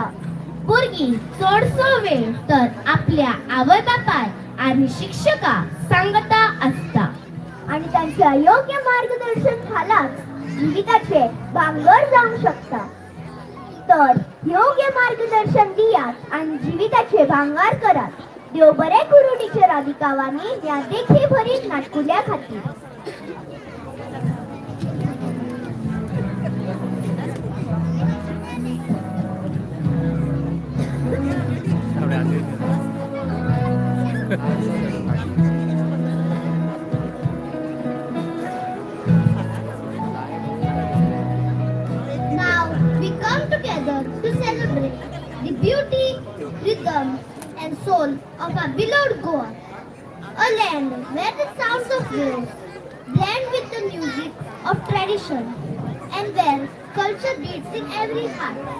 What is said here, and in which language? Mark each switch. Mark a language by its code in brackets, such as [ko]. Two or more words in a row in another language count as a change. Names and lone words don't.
[kok] भुरगीं चडसो वेळ तर आपल्या आवय बापाय आणि शिक्षका सांगता असता आणि त्यांच्या योग्य मार्गदर्शन खालाच जिविताचे भांगर जावंक शकता. तर योग्य मार्गदर्शन दियात आणि जिविताचे भांगार करात. देव बरे करू टीचर राधिका वाणी या देखी भरीत नाटकुल्या खातीर. [hi] थोडे आगे [en] Now we come together to celebrate the beauty, rhythm, and soul of our beloved Goa, a land where the sounds of waves blend with the music of tradition and where culture beats in every heart.